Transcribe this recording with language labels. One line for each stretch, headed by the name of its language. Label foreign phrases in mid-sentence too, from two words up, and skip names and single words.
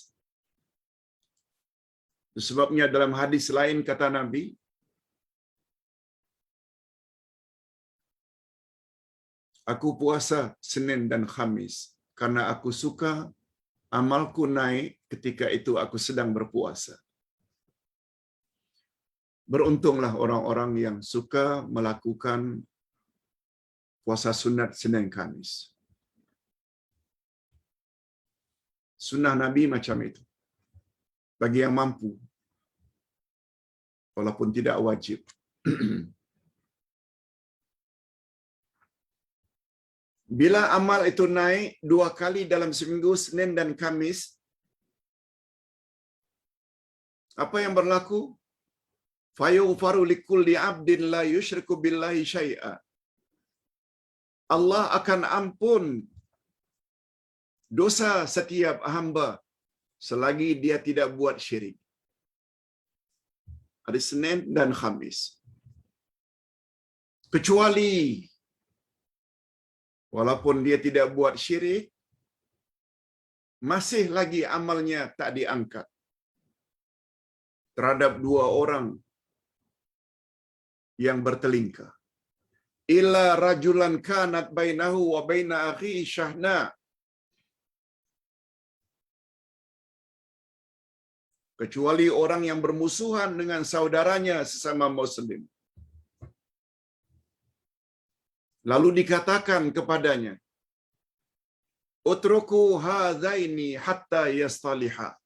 Malay: Sebabnya dalam hadis lain kata Nabi, aku puasa Senin dan Khamis karena aku suka amalku naik ketika itu aku sedang berpuasa. Beruntunglah orang-orang yang suka melakukan puasa sunat Senin Khamis. Sunnah Nabi macam itu. Bagi yang mampu. Walaupun tidak wajib. Bila amal itu naik 2 kali dalam seminggu, Senin dan Khamis, apa yang berlaku?
Arabic: فيغفر لكل عبد لا يشرك بالله شيئا.
Malay: Allah akan ampun dosa setiap hamba selagi dia tidak buat syirik. Hari Senin dan Khamis. Kecuali walaupun dia tidak buat syirik, masih lagi amalnya tak diangkat terhadap 2 orang yang bertelingkah.
Arabic: إلا رجلا كانت بينه وبين أخيه شحناء.
Malay: Kecuali orang yang bermusuhan dengan saudaranya sesama muslim. Lalu dikatakan kepadanya,
Arabic: اتركوا هذين حتى يصطلحا.